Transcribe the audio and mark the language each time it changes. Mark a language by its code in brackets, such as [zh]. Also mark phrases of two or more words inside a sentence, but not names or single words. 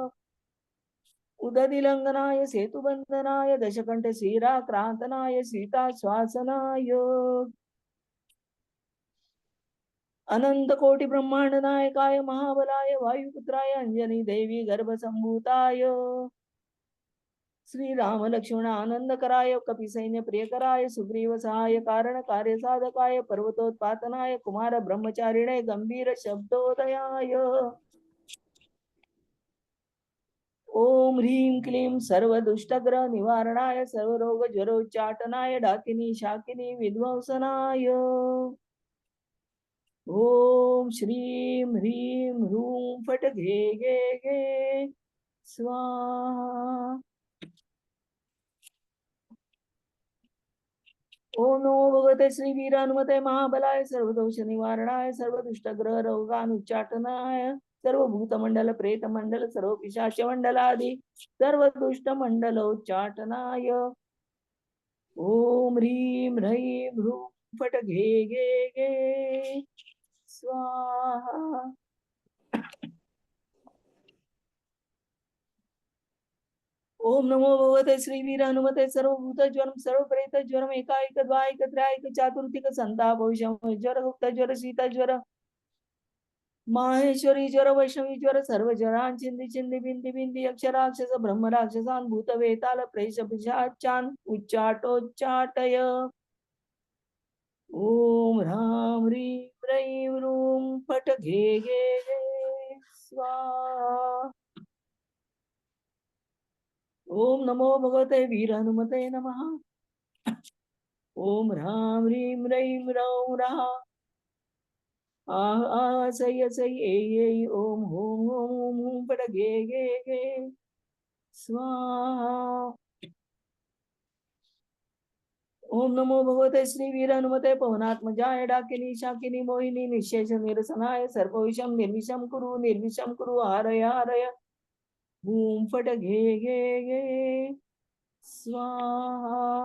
[sa] उददिलंघनाय सेतुबंधनाय दशकंठ श्रीराक्रांतनाय सीता श्वासनाय अनंत कोटि ब्रह्मांड नायकाय महाबलाय वायुपुत्राय अंजनी देवी गर्भसंभूताय श्री राम लक्ष्मण आनंद कराय कपि सैन्य प्रिय कराय सुग्रीव सहाय कारण कार्य साधकाय पर्वतोत्पातनाय कुमार ब्रह्मचारिणे गंभीर शब्दोदयाय ओम ह्रीं क्लीं सर्व दुष्टग्रह निवारणाय सर्व रोग ज्वरोच्चाटनाय डाकिनी शाकिनी विध्वंसनाय ओम श्रीं ह्रीं ह्रूं फट घे घे घे स्वाहा। ओम नमो भगवते श्री वीर हनुमते महाबलाय सर्वदोष निवारणाय सर्व दुष्टग्रह रोगानुच्चाटनाय सर्व भूतमंडल प्रेत मंडल सर्व पिशाच मंडल आदि सर्व दुष्ट मंडलोच्चाटनाय ओम ह्रीं ह्रीं ह्रूं फट घे घे घे स्वाहा। ओम नमो भगवते श्री वीर हनुमते सर्वभूत ज्वरम सर्व प्रेत ज्वरम एकाएक द्वाएक त्रयाएक चातुर्थिक संताप भविष्यम ज्वर गुप्त ज्वर शीत ज्वर माहेश्वरी ज्वर वैष्णवी ज्वर सर्व ज्वरान चिंदी चिंदी बिंदी बिंदी अक्षराक्षस ब्रह्म राक्षसान भूत वेताल प्रेष पिशाचान उच्चाटोच्चाटय ओम ह्रां ह्रीं ह्रीं ह्रूं फट घे घे घे स्वाहा। ओम नमो भगवते वीर हनुमते नमः। ओम ह्रां ह्रीं ह्रीं ह्रौं ह्रः आह आह सह्य सह्य ऐ ओम होम होम ओम होम फट घे घे घे स्वाहा। ओम नमो भगवते श्री वीर हनुमते पवनात्मजाय डाकिनी शाकिनी मोहिनी निशेष निरसनाय सर्वविषम निर्विषम कुरु हारय हारय हूं फट घे घे घे स्वाहा।